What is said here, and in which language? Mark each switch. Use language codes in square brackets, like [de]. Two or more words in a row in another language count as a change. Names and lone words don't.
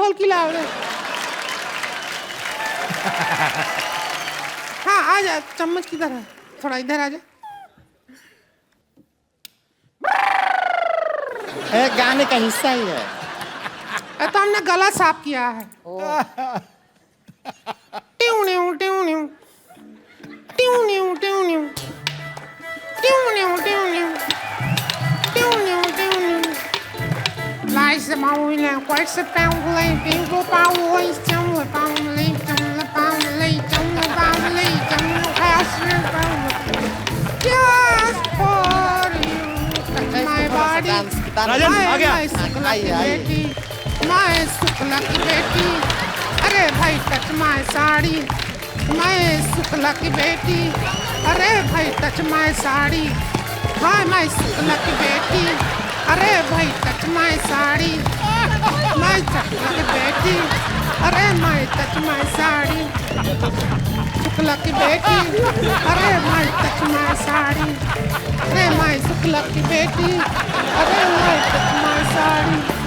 [hi] ए प्रोडक्शन ढोल की लाओ रे। हाँ आ जा, चम्मच किधर है? थोड़ा इधर आ जा। गाने का हिस्सा ही है। तो हमने गला साफ किया है। ट्यूं न्यू ट्यूं न्यू ट्यूं न्यू ट्यूं न्यू ट्यूं न्यू ट्यूं न्यू ट्यूं न्यू ट्यूं न्यू लाइस माउले क्वाइस पाउले पिंगो पाउले चम पाउले चम पाउले चम पाउले चम हासन पाउले [en] just for you my body [hi] राजन आ गया। मैं शुक्ला की बेटी, अरे भाई [en] touch my [hi] साड़ी, मैं शुक्ला की बेटी, अरे भाई [en] touch my [hi] साड़ी, हाँ मैं शुक्ला की बेटी, अरे भाई [en] touch my [hi] साड़ी, मैं शुक्ला की बेटी, अरे मैं [en] touch my [hi] साड़ी, शुक्ला की बेटी, अरे मैं [en] touch my [hi] साड़ी, अरे मैं शुक्ला की बेटी, अरे मैं [en] touch my [hi] साड़ी।